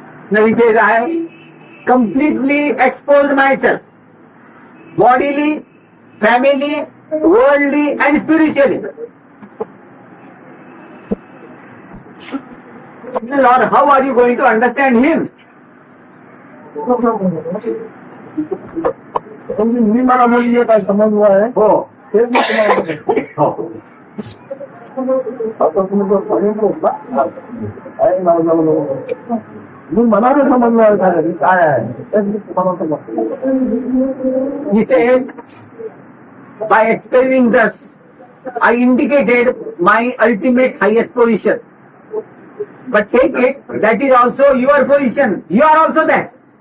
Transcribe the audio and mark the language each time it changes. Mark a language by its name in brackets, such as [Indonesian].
[English] Now he says, I completely exposed myself, bodily, family, worldly and spiritually. Lord, how are you going to understand him? [Marathi] मी मला म्हणजे काय समजलं आहे हो ते मी तुम्हाला सांगतो. हो आता तुम्ही जो सांगितलं ना, आहे ना, मी मनाने समजलं आहे काय आहे तेच मी तुम्हाला समजतो. [English] He said, by explaining thus, I indicated my ultimate highest position. But take it, that is also your position. You are also that.